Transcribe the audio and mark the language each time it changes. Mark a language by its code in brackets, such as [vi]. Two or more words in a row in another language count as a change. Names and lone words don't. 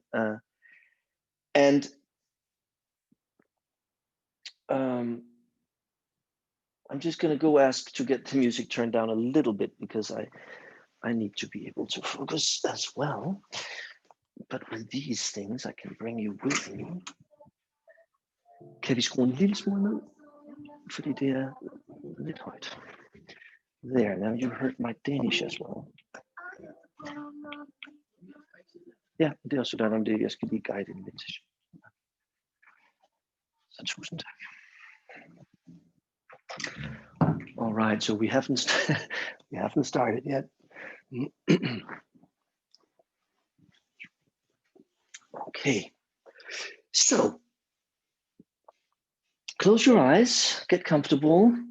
[en] And I'm just going to go ask to get the music turned down a little bit because I need to be able to focus as well. But with these things, I can bring you with me. [da] Kan vi skrue en lille smule ned? Fordi det er lidt højt. [en] There, now you heard my Danish as well. [da] Ja, det er også sådan om det, jeg skal lige guide en lidt. Så tusind tak. [en] All right, so we haven't started yet. Okay, so close your eyes, get comfortable.